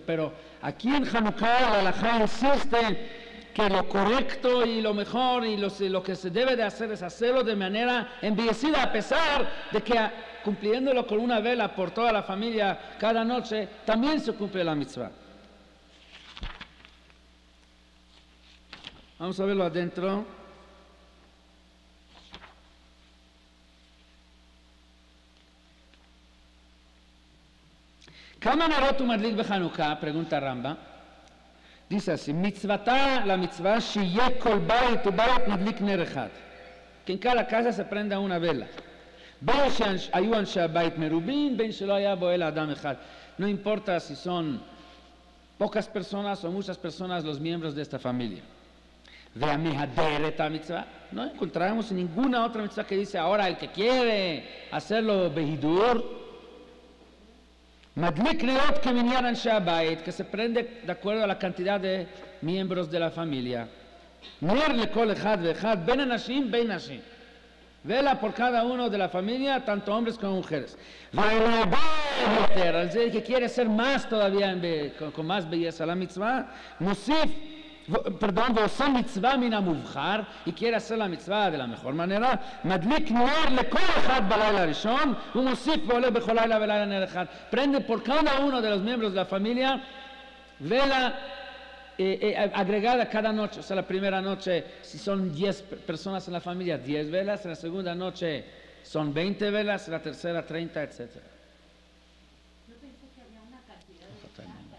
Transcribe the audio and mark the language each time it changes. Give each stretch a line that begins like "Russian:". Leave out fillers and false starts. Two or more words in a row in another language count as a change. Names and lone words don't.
Spanish: Pero aquí en Hanukkah la halajá insiste que lo correcto y lo mejor y lo que se debe de hacer es hacerlo de manera embellecida, a pesar de que cumpliéndolo con una vela por toda la familia cada noche, también se cumple la mitzvah. Vamos a verlo adentro.
Hebrew: ¿כמה נרות מדליק בחנוכה?
Spanish: Pregunta Ramba. Dice así,
Hebrew: mitzvata,
Spanish: la mitzvah,
Hebrew: שיהיה כל בית ובית מדליק נר אחד.
Spanish: Que en cada casa se prenda una vela.
Hebrew: בין שהיו אנשי הבית מרובים, בין שלא היה בו אלא אדם אחד.
Spanish: No importa si son pocas personas o muchas personas los miembros de esta familia.
Hebrew: והמהדרת המצווה,
Spanish: no encontramos ninguna otra mitzvah que dice ahora el que quiere hacerlo behidur,
Hebrew: מדליק נרות כמניין אנשי הבית,
Spanish: que se prende de acuerdo a la cantidad de miembros de la familia.
Hebrew: נר לכל אחד ואחד, בין אנשים בין נשים.
Spanish: Vela por cada uno de la familia, tanto hombres como mujeres. El que quiere ser más todavía, con más belleza la mitzvah,
Hebrew: ועושה מצווה מן המובחר,
Spanish: y quiere hacer la mitzvah de la mejor manera,
Hebrew: מדליק נר לכל אחד בלילה הראשון, ומוסיף ועולה בכל לילה ולילה נר אחד.
Spanish: Prende por cada uno de los miembros de la familia, vela agregada cada noche. O sea, la primera noche, si son 10 personas en la familia, 10 velas, en la segunda noche son 20 velas, en la tercera 30, etc. Yo pensé que había una cantidad de